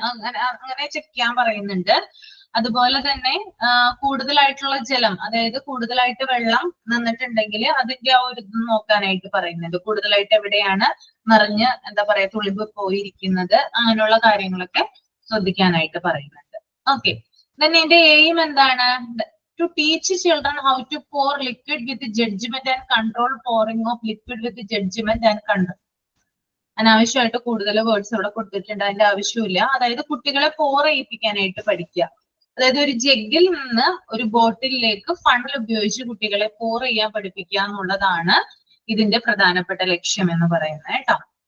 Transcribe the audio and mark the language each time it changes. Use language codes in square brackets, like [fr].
[ml] അങ്ങനെ ചെക്ക് ചെയ്യാൻ പറയുന്നുണ്ട്. അതുപോലെ തന്നെ കൂടുതലായിട്ടുള്ള ജലം, അതായത് കൂടുതലായിട്ട് വെള്ളം നിന്നിട്ടുണ്ടെങ്കിൽ അതിന്റെ ആ ഒരു ഇത് നോക്കാനായിട്ട് പറയുന്നുണ്ട്. കൂടുതലായിട്ട് എവിടെയാണ് നിറഞ്ഞ് എന്താ പറയാ തുളിമ്പ് പോയിരിക്കുന്നത്, അങ്ങനെയുള്ള കാര്യങ്ങളൊക്കെ ശ്രദ്ധിക്കാനായിട്ട് പറയുന്നുണ്ട്. ഓക്കെ, then എന്റെ എയിം എന്താണ്? [en] To teach children how to pour liquid with judgment and control pouring of liquid with judgment and control. [ml] അനാവശ്യമായിട്ട് കൂടുതൽ വേർഡ്സ് ഇവിടെ കൊടുത്തിട്ടുണ്ട്, അതിന്റെ ആവശ്യമില്ല. അതായത് കുട്ടികളെ പോർ ചെയ്യിപ്പിക്കാനായിട്ട് പഠിക്കുക. അതായത് ഒരു ജഗ്ഗിൽ നിന്ന് ഒരു ബോട്ടിലേക്ക് ഫണൽ ഉപയോഗിച്ച് കുട്ടികളെ പോർ ചെയ്യാൻ പഠിപ്പിക്കുക എന്നുള്ളതാണ് ഇതിന്റെ പ്രധാനപ്പെട്ട ലക്ഷ്യം എന്ന് പറയുന്നത് കേട്ടോ.